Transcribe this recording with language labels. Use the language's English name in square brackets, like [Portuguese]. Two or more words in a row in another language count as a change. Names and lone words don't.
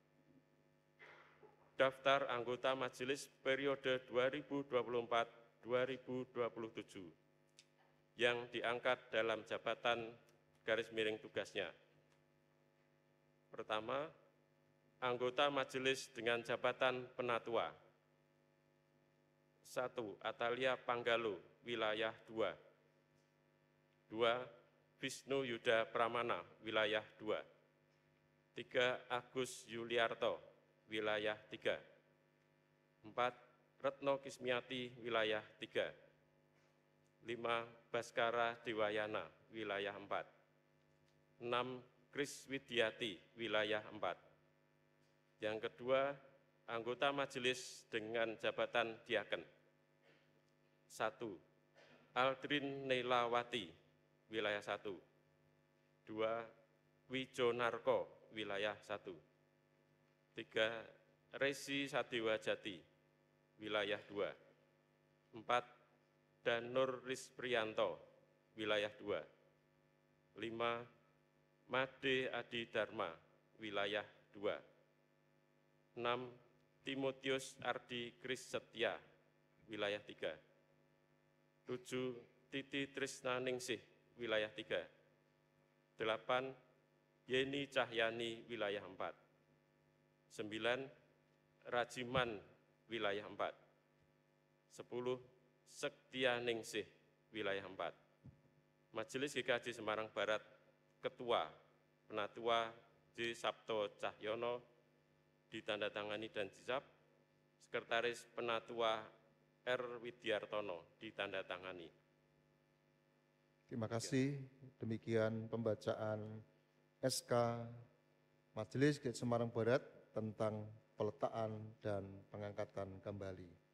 [Indonesian] Daftar anggota Majelis periode 2024-2027 yang diangkat dalam jabatan tugasnya. Pertama, anggota Majelis dengan jabatan Penatua. 1. Atalia Panggalo, wilayah 2. 2. Wisnu Yuda Pramana, wilayah 2. 3. Agus Yuliarto, wilayah 3. 4. Retno Kismiati, wilayah 3. 5. Baskara Dewayana, wilayah 4. 6. Kris Widiati, wilayah 4. Yang kedua, anggota majelis dengan jabatan diaken. 1. Aldrin Neilawati, wilayah 1. 2. Wijonarko, wilayah 1. 3. Resi Sadiwajati, wilayah 2. 4. Danur Risprianto, wilayah 2. 5. Made Adi Dharma, wilayah 2. 6. Timotius Ardi Kris Setia, wilayah 3. 7. Titi Trisna Ningsih, wilayah 3. 8. Yeni Cahyani, wilayah 4. 9. Rajiman, wilayah 4. 10. Sektia Ningsih, wilayah 4. Majelis GKJ Semarang Barat, Ketua Penatua J. Sabto Cahyono ditandatangani dan dicap, Sekretaris Penatua R. Widiartono ditandatangani. Terima kasih. Demikian pembacaan SK Majelis GKJ Semarang Barat tentang peletaan dan pengangkatan kembali.